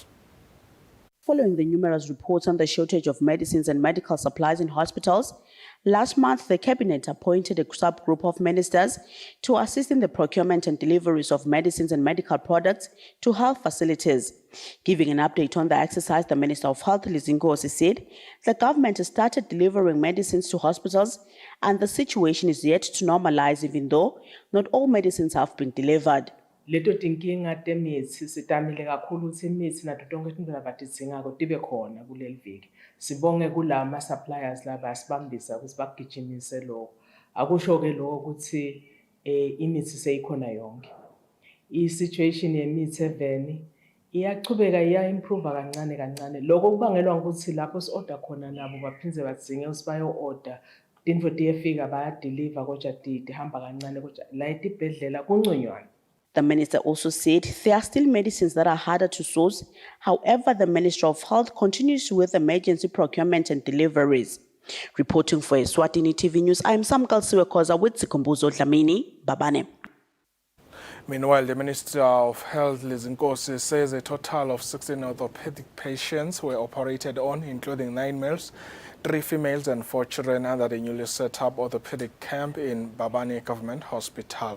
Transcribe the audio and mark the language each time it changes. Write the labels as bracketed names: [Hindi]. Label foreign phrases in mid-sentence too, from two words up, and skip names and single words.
[English] Following the numerous reports on the shortage of medicines and medical supplies in hospitals, last month the Cabinet appointed a subgroup of ministers to assist in the procurement and deliveries of medicines and medical products to health facilities. Giving an update on the exercise, the Minister of Health, Liz Nkosi, said the government has started delivering medicines to hospitals and the situation is yet to normalize, even though not all medicines have been delivered. [Swati] leto tinkinga temithi sitamile kakhulu ukuthi imithi nato tonke izinto labatidingako tibe khona kuleli viki. Sibonge kulama suppliers laba asibambisa ukuthi bagijimise lokho. Akusho ke lokho ukuthi imithi seyikhona yonke. I-situation yemithi eveni iyachubeka iya-improve kancane kancane. Lokho kubangelwa ukuthi lapho si-order khona nabo baphindze badzinge ukuthi bayo-order. Tinfo tiyefika bayadeliver kodwa tihamba kancane kodwa la etibhedlela kunconywana. [English] The minister also said there are still medicines that are harder to source. However, the Ministry of Health continues with emergency procurement and deliveries. Reporting for Eswatini TV News, I am Samkal Siwekoza with Sikumbuzo Dlamini, Babane. Meanwhile, the Minister of Health, Lizinkosi, says a total of 16 orthopedic patients were operated on, including 9 males, 3 females and 4 children under the newly set up orthopedic camp in Babane Government Hospital.